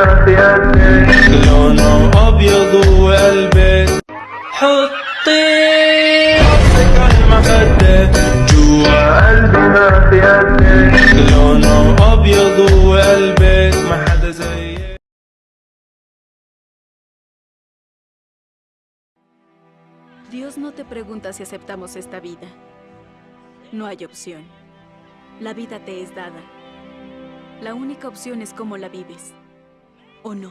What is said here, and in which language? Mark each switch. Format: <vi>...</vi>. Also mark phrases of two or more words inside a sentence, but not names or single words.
<ar>في قلبك لونه أبيض وقلبك حطي راسك عالمخدة جوا قلبي ما في قدك لونه أبيض وقلبك ما حدا زيك.</ar> <es>Dios no te pregunta si aceptamos esta vida. No hay opción. La vida te es dada. La única opción es cómo la vives. ¿O no?</es>